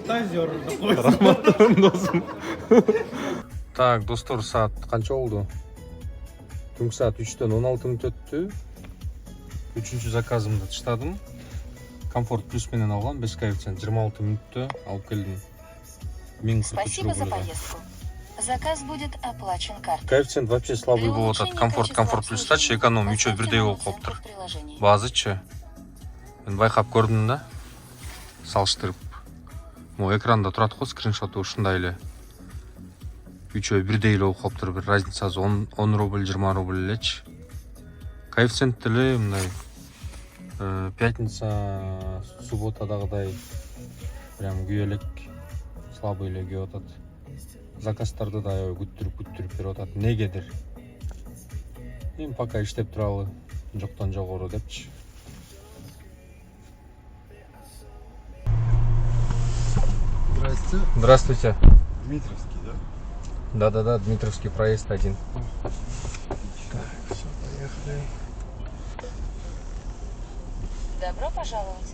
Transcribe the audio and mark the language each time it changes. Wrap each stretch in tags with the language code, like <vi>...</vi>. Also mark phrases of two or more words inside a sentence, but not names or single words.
<ky>Рахмат досум. Так, достор, саат канча болду? Түнкү саат 3-төн 16 мүнөт өттү. 3-чү заказымды таштадым. Комфорт плюс менен алган, 5 коэффициент 26 мүнөттө алып келдим.</ky> <ru>Спасибо за поездку. Заказ будет оплачен картой.</ru> <ky>Коэффициент вообще слабый болуп атат. Комфорт плюстачы, эконом үчөө бирдей болуп калыптыр. Баазычы мен байкап көрдүм да, салыштырып. Могу экранда турат го, скриншоту ушундай эле. Үчөө бирдей эле болуп калыптыр, бир разницасы 10 рубль, 20 рубль элечи. Коэффициент деле мындай пятница, субботадагыдай прям күйө элек, слабый эле күйүп атат. Заказдарды да күттүрүп берип атат. Негедир? Эми пока иштеп туралы, жоктон жогору депчи.</ky> <ru>Здравствуйте. Здравствуйте. Дмитровский, да? Да-да-да, Дмитровский проезд 1. Так, все, поехали. Добро пожаловать.</ru>